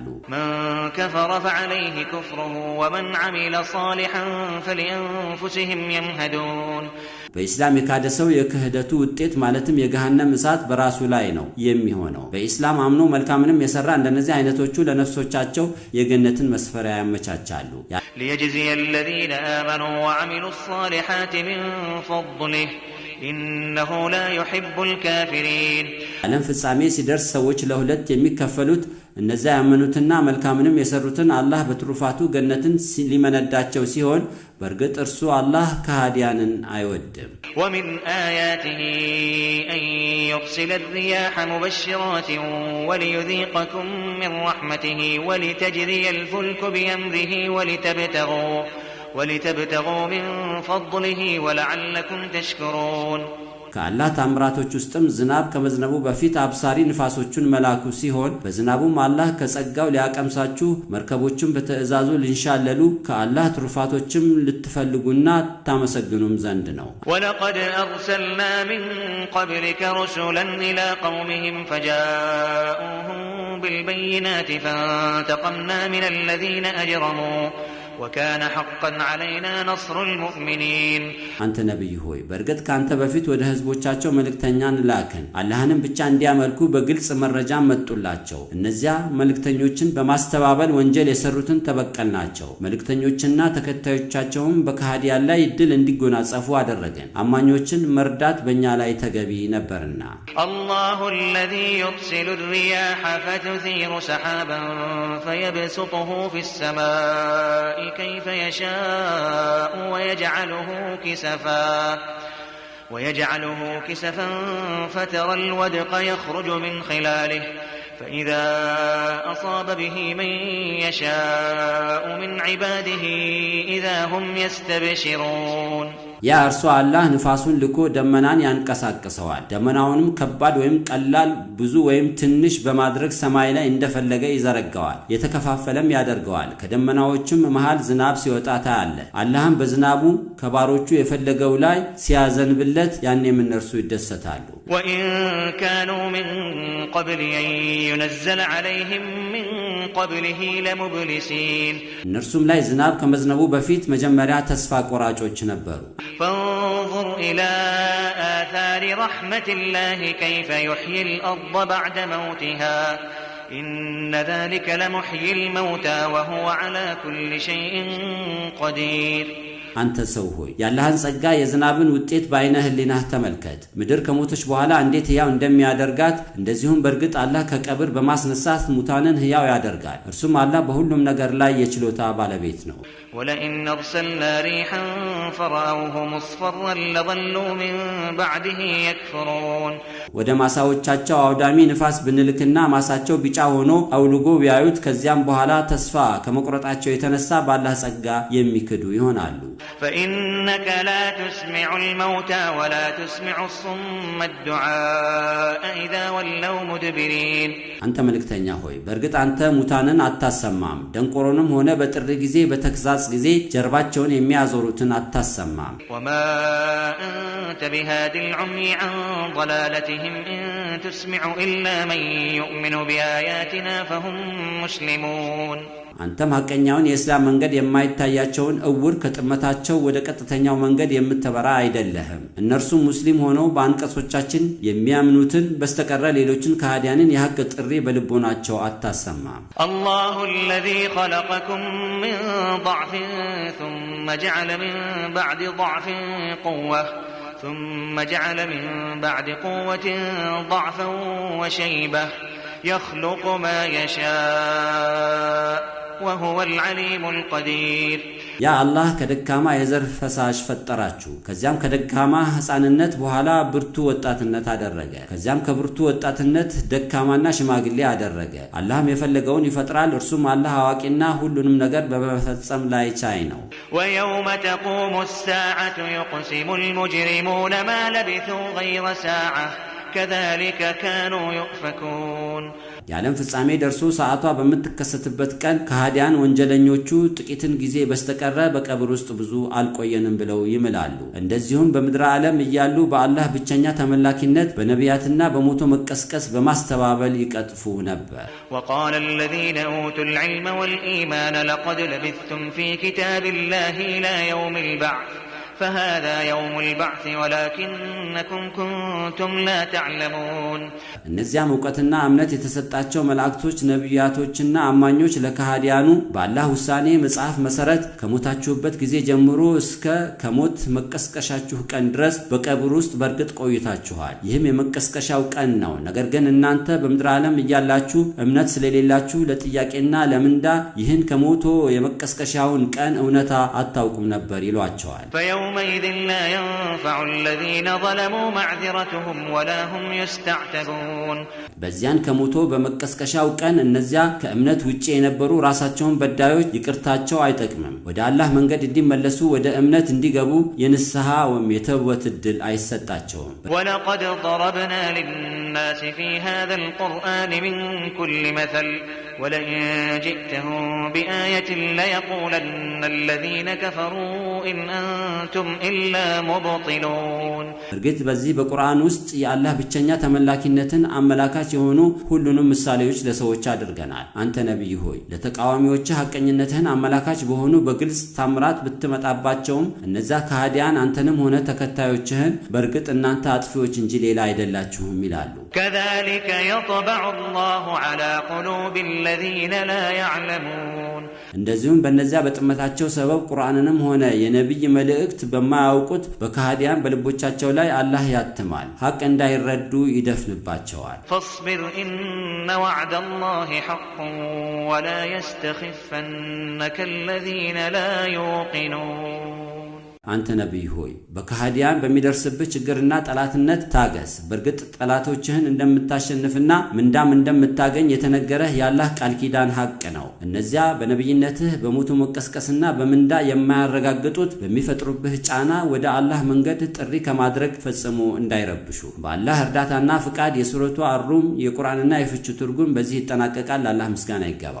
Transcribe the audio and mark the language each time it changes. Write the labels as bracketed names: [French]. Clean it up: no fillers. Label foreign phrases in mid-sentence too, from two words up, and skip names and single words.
[Arabic] من كفر فعليه كفره ومن عمل صالحا فلأنفسهم يمهدون [Amharic] በኢስላም የካደ ሰው የክህደቱ ውጤት ማለትም የገሃነም እሳት በራሱ ላይ ነው የሚሆነው። በኢስላም አምኖ መልካምንም የሰራ እንደነዚህ አይነቶቹ ለነፍሶቻቸው የገነትን መስፈሪያ ያመቻቻሉ። [Arabic] ليجزي الذين آمنوا وعملوا الصالحات من فضله إنه لا يحب الكافرين [Amharic] ዓለም ፍጻሜ ሲደርስ ሰዎች ለሁለት የሚከፈሉት እነዚያ ያመኑትና መልካምንም የሰሩትን አላህ በትሩፋቱ ገነትን ሊመነዳቸው ሲሆን በርግጥ እርሱ አላህ ከሃዲያንን አይወድም። [Arabic] ومن آياته أن يرسل الرياح مبشرات وليذيقكم من رحمته ولتجري الفلك بأمره ولتبتغوا من فضله ولعلكم تشكرون [Amharic] ከአላህ ታምራቶች ውስጥም ዝናብ ከመዝነቡ በፊት አብሳሪ ንፋሶቹን መላኩ ሲሆን በዝናቡም አላህ ከጸጋው ሊያቀምሳችሁ መርከቦችን በትእዛዙ ሊንሻለሉ ከአላህ ትሩፋቶችም ልትፈልጉና ታመሰግኑም ዘንድ ነው። [Arabic] ولقد أرسلنا من قبلك رسلا إلى قومهم فجاءوهم بالبينات فانتقمنا من الذين أجرموا وكان حقا علينا نصر المؤمنين [Amharic] አንተ ነብይ ሆይ በርግጥ ካንተ በፊት ወደ ህዝቦቻቸው መልእክተኛን ላከን አላህንም ብቻ እንዲያመልኩ በግልጽ መረጃ መጥቶላቸው እነዚያ መልእክተኞችን በማስተባበል ወንጀል የሰሩትን ተበቀልናቸው መልእክተኞችና ተከታዮቻቸውም በከሃዲያን ላይ ድል እንዲጎናጸፉ አደረገን አማኞችን መርዳት በእኛ ላይ ተገቢ ነበርና [Arabic] الله الذي يرسل الرياح فتثير سحابا فيبسطه في السماء كيف يشاء ويجعله كسفا فترى الودق يخرج من خلاله فإذا أصاب به من يشاء من عباده إذا هم يستبشرون [Amharic] ያ እርሱ አላህ ንፋሱን ልኮ ደመናን ያንቀሳቅሰዋል ደመናውንም ከባድ ወይም ቀላል ብዙ ወይም ትንሽ በማድረግ ሰማይ ላይ እንደፈለገ ይዘረጋዋል የተከፋፈለም ያደርገዋል ከደመናዎችም መሃል ዝናብ ሲወጣ ታያለ አላህም በዝናቡ ከባሮቹ የፈለገው ላይ ሲያዘንብለት ያኔም እነርሱ ይደሰታሉ [Arabic] وإن كانوا من قبل أن ينزل عليهم من قبله لمبلسين [Amharic] እነርሱም ላይ ዝናብ ከመዝነቡ በፊት መጀመሪያ ተስፋ ቆራጮች ነበሩ [Arabic] فانظر إلى آثار رحمة الله كيف يحيي الأرض بعد موتها إن ذلك لمحيي الموتى وهو على كل شيء قدير [Amharic] አንተ ሰው ሆይ ያላህን ጸጋ የዝናብን ውጤት ባይነ ህሊናህ ተመልከት ምድር ከሞተች በኋላ እንዴት ህያው እንደሚያደርጋት እንደዚሁም በርግጥ አላህ ከቀብር በማስነሳት ሙታንን ህያው ያደርጋል እርሱም አላህ በሁሉም ነገር ላይ የችሎታ ባለቤት ነው [Arabic] ولئن أرسلنا ريحا فرأوه مصفرا لظلوا من بعده يكفرون [Amharic] ወደ ማሳዎቻቸው አውዳሚ ንፋስ ብንልክና ማሳቸው ቢጫ ሆኖ አውልጎ ቢያዩት ከዚያም በኋላ ተስፋ ከመቁረጣቸው የተነሳ ባላህ ጸጋ የሚክዱ ይሆናሉ [Arabic] فإنك لا تسمع الموتى ولا تسمع الصم الدعاء إذا ولوا مدبرين [Amharic] አንተ መልእክተኛ ሆይ በርግጥ አንተ ሙታንን አታሰማም ደንቆሮንም ሆነ በጥሪ ጊዜ በተክዛጽ ጊዜ ጀርባቸውን የሚያዞሩትን አታሰማም [Arabic] وما أنت بهاد العمي عن ضلالتهم إن تسمع إلا من يؤمن بآياتنا فهم مسلمون [Amharic] አንተም ሐቀኛውን የእስላም መንገድ የማይታያቸውን እውር ከጥመታቸው ወደ ቀጥተኛው መንገድ የምትበራ አይደለህም እነርሱ ሙስሊም ሆነው በአንቀጾቻችን የሚያምኑትን በስተቀር ሌሎችን ከሃዲያንን የሐቅ ጥሪ በልቦናቸው አታሰማም [Arabic] الله الذي خلقكم من ضعف ثم جعل من بعد ضعف قوة ثم جعل من بعد قوة ضعفا وشيبة يخلق ما يشاء وهو العليم القدير [Amharic] ያ አላህ ከደካማ የዘር ፈሳሽ ፈጠራችሁ ከዚያም ከደካማ ህፃንነት በኋላ ብርቱ ወጣትነት አደረገ ከዚያም ከብርቱ ወጣትነት ደካማና ሽማግሌ አደረገ አላህም የፈለገውን ይፈጥራል እርሱም አላህ አዋቂና ሁሉንም ነገር በመፈጸም ላይ ቻይ ነው [Arabic] ويوم تقوم الساعة يقسم المجرمون ما لبثوا غير ساعة كذلك كانوا يؤفكون [Amharic] ያለም ፍጻሜ ደርሶ ሰዓቷ በመተከሰተበት ቀን ከሃዲያን ወንጀለኞቹ ጥቂትን ጊዜ በስተቀረ በቀብር ውስጥ ብዙ አልቆየንም ብለው ይምላሉ እንደዚሁም በመድራ ዓለም እያሉ በአላህ ብቸኛ ተመላኪነት በነቢያትና በሞቶ መቀስቀስ በማስተባበል ይቀጥፉ ነበር [Arabic] وقال الذين اوتوا العلم والايمان لقد لبثتم في كتاب الله الى يوم البعث فهذا يوم البعث ولكنكم كنتم لا تعلمون [Amharic] እነዚያም ዕውቀትና እምነት የተሰጣቸው መላእክቶች ነቢያቶችና አማኞች ለከሃዲያኑ በአላህ ውሳኔ መጽሐፍ መሰረት ከሞታችሁበት ጊዜ ጀምሮ እስከ ከሞት መቀስቀሻችሁ ቀን ድረስ በቀብር ውስጥ በርግጥ ቆይታችኋል ይህም የመቀስቀሻው ቀን ነው ነገር ግን እናንተ በመድራ ዓለም እያላችሁ እምነት ስለሌላችሁ ለጥያቄና ለምንዳ ይህን ከሞቶ የመቀስቀሻውን ቀን እውነታ አታውቁም ነበር ይሏቸዋል [Arabic] يومئذ لا ينفع الذين ظلموا معذرتهم ولا هم يستعتبون [Amharic] በዚያን ከሞቶ በመቀስቀሻው ቀን እነዚያ ከእምነት ውጪ የነበሩ ራሳቸውን በዳዮች ይቅርታቸው አይጠቅምም ወደ አላህ መንገድ እንዲመለሱ ወደ እምነት እንዲገቡ የንስሐ ወይም የተውበት እድል አይሰጣቸውም [Arabic] ولقد ضربنا للناس في هذا القرآن من كل مثل ولئن جئتهم بآية ليقولن الذين كفروا إن أنتم إلا مبطلون [Amharic] እርግጥ በዚህ በቁርአን ውስጥ የአላህ ብቸኛ ተመላኪነትን አመላካች የሆኑ ሁሉንም ምሳሌዎች ለሰዎች አድርገናል አንተ ነብይ ሆይ ለተቃዋሚዎች ሐቀኝነትህን አመላካች በሆኑ በግልጽ ታምራት ብትመጣባቸውም እነዛ ከሃዲያን አንተንም ሆነ ተከታዮችህን በርግጥ እናንተ አጥፊዎች እንጂ ሌላ አይደላችሁም ይላሉ [Arabic] كذلك يطبع الله على قلوب الذين لا يعلمون [Amharic] እንደዚሁም በእነዚያ በጥመታቸው ሰበብ ቁርአንንም ሆነ የነብይ መልእክት በማያውቁት በከሃዲያን በልቦቻቸው ላይ አላህ ያትማል ሐቅ እንዳይረዱ ይደፍንባቸዋል [Arabic] فاصبر إن وعد الله حق ولا يستخفنك الذين لا يوقنون [Amharic] አንተ ነብይ ሆይ በከሃዲያን በሚደርስብህ ችግርና ጠላትነት ታገስ በርግጥ ጠላቶችህን እንደምታሸንፍና ምንዳም እንደምታገኝ የተነገረህ ያላህ ቃል ኪዳን ሐቅ ነው እነዚያ በነብይነትህ በሞቱ መቀስቀስና በምንዳ የማያረጋግጡት በሚፈጥሩብህ ጫና ወደ አላህ መንገድ ጥሪ ከማድረግ ፈጽሞ እንዳይረብሹ በአላህ እርዳታና ፍቃድ የሱረቱ አሩም የቁርአንና የፍቹ ትርጉም በዚህ ይጠናቀቃል አላህ ምስጋና ይገባው